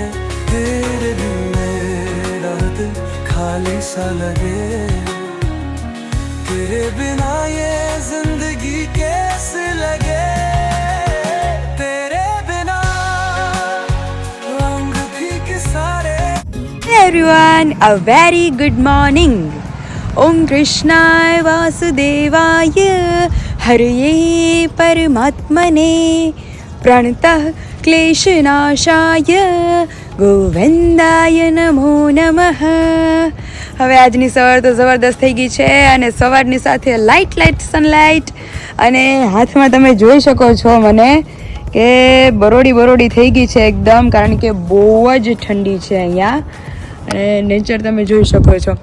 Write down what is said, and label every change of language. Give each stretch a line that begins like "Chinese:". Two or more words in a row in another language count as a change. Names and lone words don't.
Hindi: तेरे बिन मेरा दिल खाली सा लगे, तेरे बिना ये जिंदगी कैसे लगे। तेरे बिना रंग फीके सारे।
English: Hey everyone, a very good morning.
Sanskrit: ओम कृष्णाय वासुदेवाय हरे परमात्मने प्रणतः क्लेशनाशाय गोविन्दाय नमो नमः.
Gujarati: હવે આજની સવાર તો જબરદસ્ત થઈ ગઈ છે અને સવારની સાથે
English: light sunlight
Gujarati: અને હાથમાં તમે જોઈ શકો છો મને કે બરોડી થઈ ગઈ છે એકદમ, કારણ કે બહુ જ ઠંડી છે અહીંયા અને નેચર તમે જોઈ શકો છો.